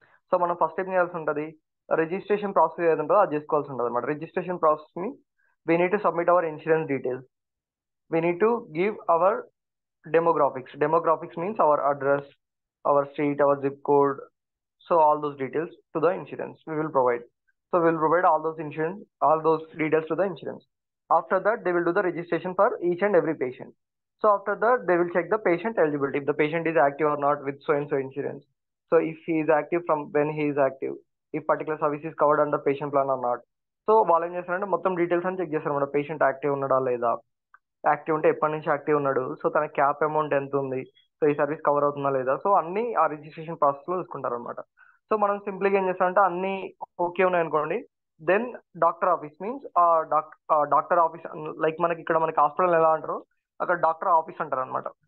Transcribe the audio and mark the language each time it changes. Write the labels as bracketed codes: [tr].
[te] So మనం first ఏం చేయాల్సి ఉంటుంది, రిజిస్ట్రేషన్ ప్రాసెస్ ఏది ఉంటుందో అది చేసుకోవాల్సి ఉంటుంది అనమాట. [en] Registration process ని we need to submit our insurance details, we need to give our demographics means our address, our street, our zip code. So all those details to the insurance we will provide. So we will provide all those details to the insurance. After that they will do the registration for each and every patient. So after that they will check the patient eligibility, if the patient is active or not with so and so insurance. So if he is active, from when he is active, if particular service is covered under patient plan or not. [te] So వాళ్ళు ఏం చేస్తారంటే మొత్తం details అని check చేస్తారు అన్నమాట. Patient active ఉన్నాడా లేదా, active ఉంటే ఎప్పటి నుంచి యాక్టివ్ ఉన్నాడు, సో తన క్యాప్ అమౌంట్ ఎంత ఉంది, సో ఈ సర్వీస్ కవర్ అవుతుందా లేదా, సో అన్ని ఆ రిజిస్ట్రేషన్ ప్రాసెస్ లో చూసుకుంటారు అనమాట. సో మనం సింపుల్గా ఏం చేస్తామంటే అన్ని ఓకే ఉన్నాయి అనుకోండి, [en] then doctor office means doctor office, [te] like మనకి ఇక్కడ మనకి హాస్పిటల్ ఎలా అంటారో అక్కడ డాక్టర్ ఆఫీస్ అంటారు అనమాట.